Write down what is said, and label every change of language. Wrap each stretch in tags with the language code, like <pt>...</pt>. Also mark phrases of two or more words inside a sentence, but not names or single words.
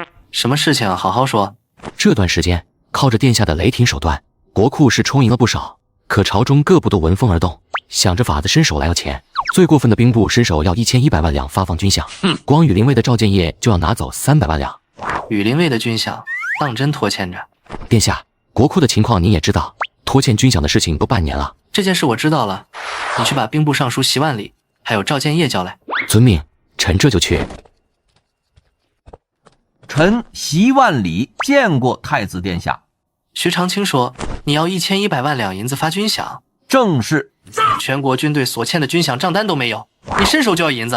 <zh>什麼事情好好說。這段時間靠着殿下的雷霆手段，國庫是充盈了不少，可朝中各部都聞風而動，想着法子伸手來要錢。最過分的兵部伸手要1100萬兩發放軍饷，光羽林衛的趙建業就要拿走300萬兩。羽林衛的軍饷當真拖欠着。殿下，國庫的情況您也知道，拖欠軍饷的事情都半年了。這件事我知道了，你去把兵部尚書席萬里還有趙建業叫來。遵命，臣這就去。臣席萬里見過太子殿下。徐長卿說你要1100萬兩銀子發軍饷。正是。全國軍隊所欠的軍饷賬單都沒有，你伸手就要銀子。</zh>